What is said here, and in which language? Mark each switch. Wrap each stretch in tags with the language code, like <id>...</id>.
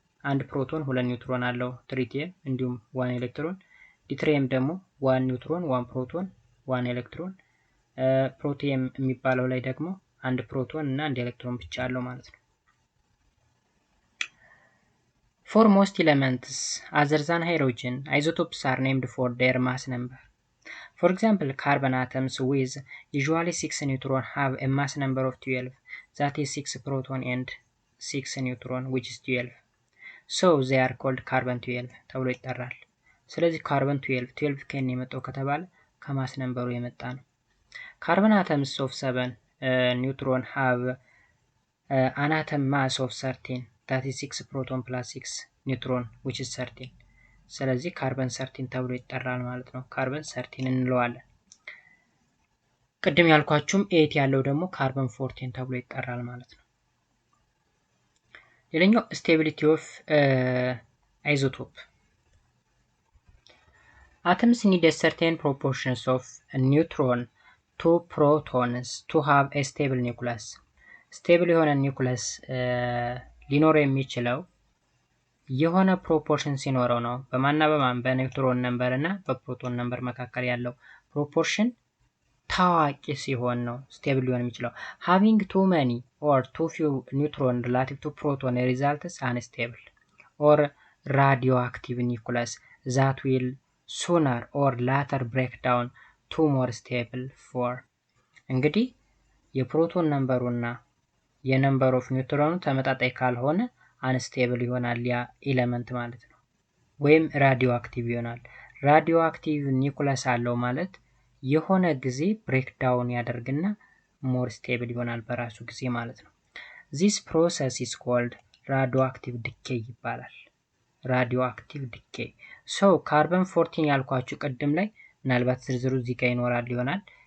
<am>አንድ ፕሮቶን 2 ኒውትሮን አለው ትሪቲየም፣ እንዲሁም 1 ኤሌክትሮን። ዲትሪየም ደግሞ 1 ኒውትሮን 1 ፕሮቶን 1 ኤሌክትሮን። ፕሮቲየም የሚባለው ላይ ደግሞ አንድ ፕሮቶን እና አንድ ኤሌክትሮን ብቻ አለው ማለት ነው።</am> <en>For most elements other than hydrogen, isotopes are named for their mass number. For example, carbon atoms with usually 6 neutrons have a mass number of 12, that is 6 proton and 6 neutron, which is 12. So they are called carbon 12</en> <am>ተብሎ ይጠራል። ስለዚህ carbon 12 ከኔ የመጣው ከተባለ ከማስ ነምበሩ የመጣ ነው።</am> <en>Carbon atoms of 7 neutron have an atom mass of 13, that is 6 proton plus 6 neutron, which is 13.</en> <am>ስለዚህ ካርበን 13 ተብሎ ይጠራል ማለት ነው። ካርበን 13 እንለዋለን። ቅድም ያልኳችሁም 8 ያለው ደግሞ ካርበን 14 ተብሎ ይጠራል ማለት ነው። ሌላኛው ስቴቢሊቲ ኦፍ አይዞቶፕ።</am> <en>Atoms need a certain proportions of neutron to protons to have a stable nucleus.</en> <am>ስቴብል የሆነ ኒውክለስ ሊኖረው የሚችለው የሆነ ፕሮፖርሽን ሲኖረው ነው። በማና በማን በኒውትሮን ነምበር እና በፕሮቶን ነምበር መካከል ያለው ፕሮፖርሽን ታዋቂ ሲሆን ነው ስቴብል ሊሆን የሚችለው።</am> <en>having too many or too few neutron relative to proton results unstable or radioactive nucleus that will sooner or later break down to more stable form.</en> <am>እንግዲህ የፕሮቶን ነምበሩና የነምበር ኦፍ ኒውትሮኑ ተመጣጣኝ ካልሆነ አንስቴብል ይሆናል ያ ኤሌመንት ማለት ነው፣ ወይም ራዲዮ አክቲቭ ይሆናል። ራዲዮ አክቲቭ ኒውክለስ አለው ማለት የሆነ ጊዜ ብሬክ ዳውን ያደርግና ሞር ስቴብል ይሆናል በራሱ ጊዜ ማለት ነው።</am> <en>this process is called radioactive decay</en> <am>ይባላል።</am> <en>radioactive decay።</en> <am>so ካርበን 14 ያልኳችሁ ቅድም ላይ ምናልባት ዝርዝሩ እዚህ ጋር ይኖራል ይሆናል።</am>